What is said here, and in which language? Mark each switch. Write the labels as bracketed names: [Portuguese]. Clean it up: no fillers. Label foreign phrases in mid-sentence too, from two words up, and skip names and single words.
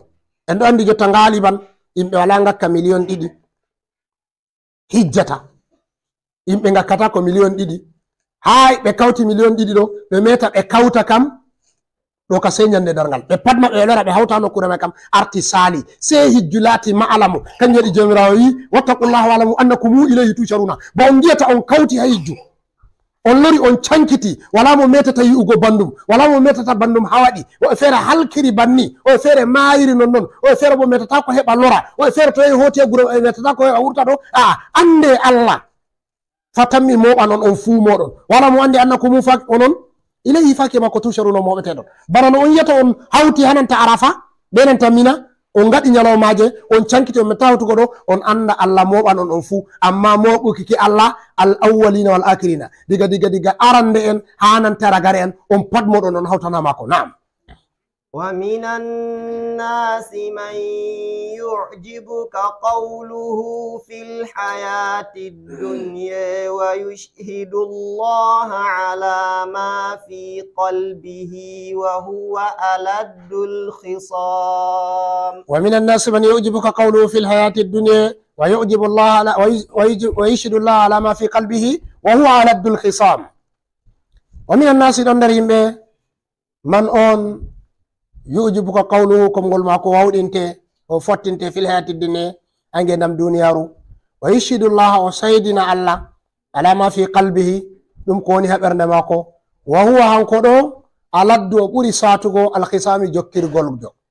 [Fula] En ɗo andi jotta ngaliban yimɓe wala ngakka million 2 hijjata, yimɓe ngakkata ko million 2 hay ɓe kawti million 2 ɗo ɓe meta ɓe kawta kam ɗo ka sei nyande darngal, ɓe pat maɓɓe lora ɓe hawta nokkure mai kam arti sali, sei hijju laati ma'alamu. Kanjum waɗi jomirawo wi [Arabic] واتقوا الله واعلموا أنكم إليه تحشرون, [Fula] ba on giyata on kawti ha hijju, on lori on cankiti, wala mo metata yi'ugo bandum, wala mo metata bandum hawaɗi, o e feere halkiri banni, o e feere mayiri nonnon, o e feere bo metata ko heɓa lora, o e feere to yehi hoti e gure metata ko heɓa wurta ɗo. Ande Allah fatammi moɓan on fuu moɗon, wala mo andi annakum onon ilayhi faki makko tusharuna moɓeteɗon. Bana no on yiyata on hawti hananta arafa be nanta mina, on gaɗi nyalawmaje on cankiti on metta hawtugo ɗo, on anda Allah moɓan on fuu, amma moɓuki ki Allah [Arabic] الأولين والآخرين, [Fula] diga arande en ha nanta ragare en on pat moɗon on hawtanamako. Naam. [Arabic] ومن الناس من يعجبك قوله في الحياة الدنيا ويشهد الله على ما في قلبه وهو ألد الخصام. ومن الناس من يعجبك قوله في الحياة الدنيا ويعجب الله ويشهد الله على ما في قلبه وهو ألد الخصام. ومن الناس من [Fula] أون [Arabic] يعجبك قوله [Fula] komgol mako wawɗinte o fottinte [Arabic] في الحياة الدنيا [Fula] ange ndam duniyaru, [Arabic] ويشهد الله [Fula] o saydina Allah [Arabic] على ما في قلبه [Fula] ɗum ko woni ha ɓernde mako, [Arabic] وهو [Fula] hanko ɗo aladdu o ɓuri satugo alkhisami jokkirgol jo.